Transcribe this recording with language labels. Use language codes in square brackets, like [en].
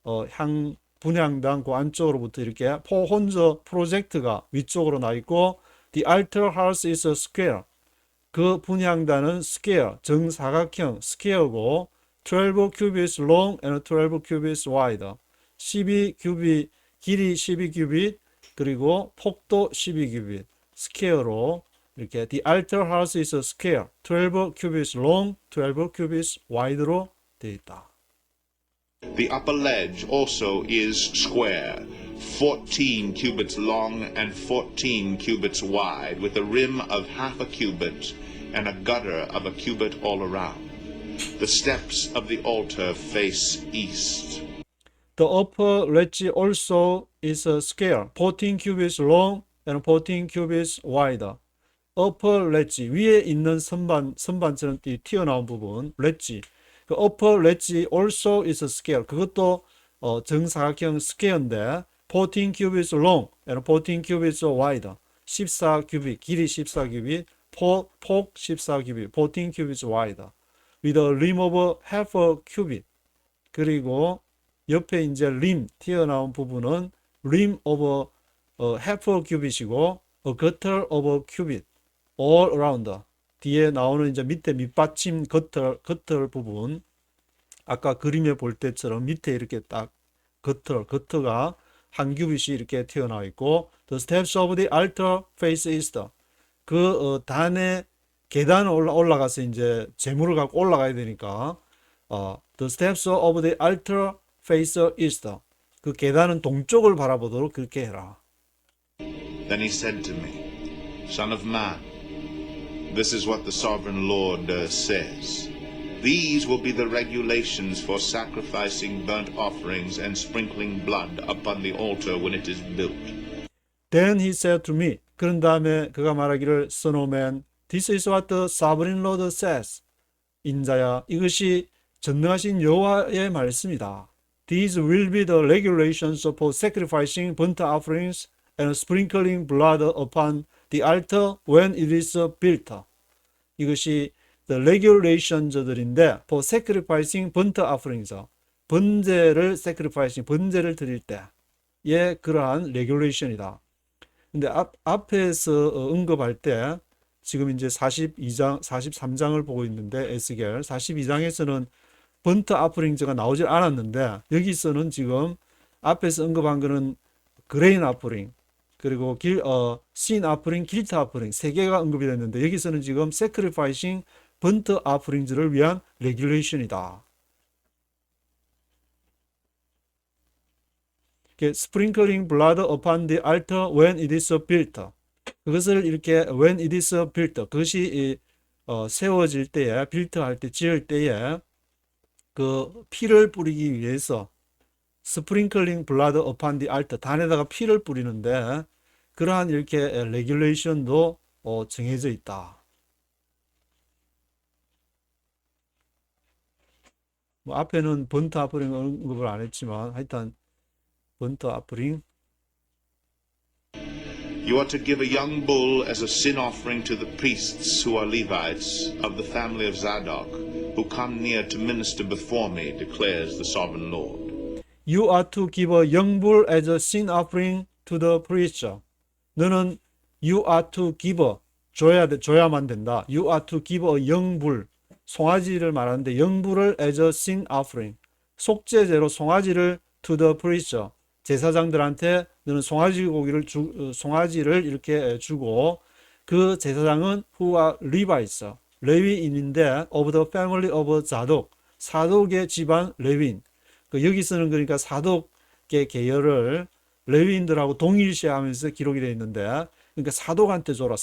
[ko] 향 분향단 그 안쪽으로부터 이렇게 포혼저 프로젝트가 위쪽으로 나 있고 [en] the altar hearth is a square [ko] 그 분향단은 square 정사각형 square고 [en] 12 cubits long and 12 cubits wide [ko] 12 큐빗 길이 12 큐빗 그리고 폭도 12 큐빗 스퀘어로 이렇게 [en] the altar house is a square 12 cubits long 12 cubits wide [ko] 로 되어 있다. [en] The upper ledge also is square, 14 cubits long and 14 cubits wide, with a rim of half a cubit and a gutter of a cubit all around. The steps of the altar face east. The upper ledge also is a square 14 cubits long and 14 cubits wide. upper ledge [ko] 위에 있는 선반처럼 튀어나온 부분 [en] ledge 그 upper ledge also is a square [ko] 그것도 정사각형 스퀘어인데 [en] 14 cubits long and 14 cubits wide [ko] 14 큐빗 길이 14 큐빗 [en] 폭 14 큐빗 14 cubits wide with a rim of half a cubit [ko] 그리고 옆에 이제 rim 튀어나온 부분은 [en] rim of half a cubit [ko] 이고 [en] a gutter of a cubit all around [ko] 뒤에 나오는 이제 밑에 밑받침 겉털 부분 아까 그림에 볼 때처럼 밑에 이렇게 딱 겉터가 한 큐빗이 이렇게 튀어나와 있고 [en] the steps of the altar face east [ko] 그 단에 계단을 올라가서 이제 제물을 갖고 올라가야 되니까 the steps of the altar face east 그 계단은 동쪽을 바라보도록 그렇게 해라. [en] Then he said to me, Son of man, this is what the sovereign Lord says. These will be the regulations for sacrificing burnt offerings and sprinkling blood upon the altar when it is built. Then he said to me, [ko] 그런 다음에 그가 말하기를 [en] Son of man, this is what the sovereign Lord says. [ko] 인자야, 이것이 전능하신 여호와의 말씀이다. [en] These will be the regulations for sacrificing burnt offerings and sprinkling blood upon the altar when it is built. [ko] 이것이 [en] the regulations들인데 for sacrificing burnt offerings. [ko] 번제를 sacrificing, 번제를 드릴 때의 그러한 regulation이다. 근데 앞에서 언급할 때 지금 이제 42장, 43장을 보고 있는데 에스겔 42장에서는 번트 아프링즈가 나오질 않았는데 여기서는 지금 앞에서 언급한 거는 그레인 아프링 그리고 신 아프링, 길트 아프링 세 개가 언급이 됐는데 여기서는 지금 sacrificing 번트 아프링즈를 위한 레귤레이션이다. [en] sprinkling blood upon the altar when it is built. [ko] 그것을 이렇게 [en] when it is built. [ko] 그것이 세워질 때에 built 할 때 지을 때에 그 피를 뿌리기 위해서 [en] sprinkling blood upon the altar [ko] 단에다가 피를 뿌리는데 그러한 이렇게 regulation도 정해져 있다. 뭐 앞에는 번트 아프링 언급을 안 했지만 하여튼 번트 아프링 [en] You are to give a young bull as a sin offering to the priests who are Levites of the family of Zadok, who come near to minister before me, declares the sovereign Lord. You are to give a young bull as a sin offering to the priest. [ko] 너는 [en] you are to give [ko] 줘야만 된다. [en] You are to give a young bull [ko] 송아지를 말하는데 young bull을 [en] as a sin offering [ko] 속죄제로 송아지를 [en] to the priest [ko] 제사장들한테 너는 송아지를 이렇게 주고 그 제사장은 [en] who are Levites [ko] 레위인인데 [en] of the family of [ko] 자독 사독의 집안 레위인 여기서는 그러니까 사독의 계열을 레위인들하고 동일시하면서 기록이 되어 있는데 그러니까 사독한테 줘라.